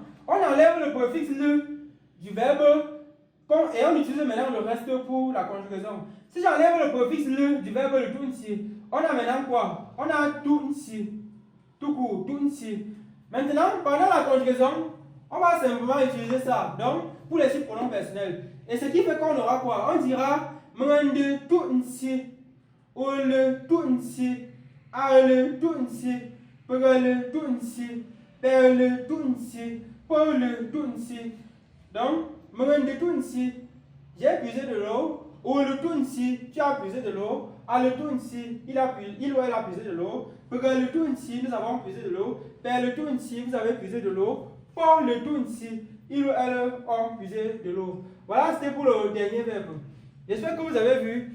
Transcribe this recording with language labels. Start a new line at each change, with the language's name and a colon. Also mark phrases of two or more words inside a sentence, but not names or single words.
French: On enlève le préfixe le du verbe et on utilise maintenant le reste pour la conjugaison. Si j'enlève le préfixe le du verbe le tunsi, on a maintenant quoi? On a tunsi, tout court, tunsi. Maintenant, pendant la conjugaison, on va simplement utiliser ça. Donc, pour les pronoms personnels. Et ce qui fait qu'on aura quoi? On dira Mengendu tunsi, Olu tunsi, Aolu tunsi, Pegelu tunsi, Perlu tunsi, Paulu tunsi. Donc, Mengendu tunsi, j'ai puisé de l'eau. Olu tunsi, tu as puisé de l'eau. Aolu tunsi, il ou elle a puisé de l'eau. Pegelu tunsi, nous avons puisé de l'eau. Perlu tunsi, vous avez puisé de l'eau. Paulu tunsi, il ou elle ont puisé de l'eau. Voilà, c'était pour le dernier verbe. J'espère que vous avez vu.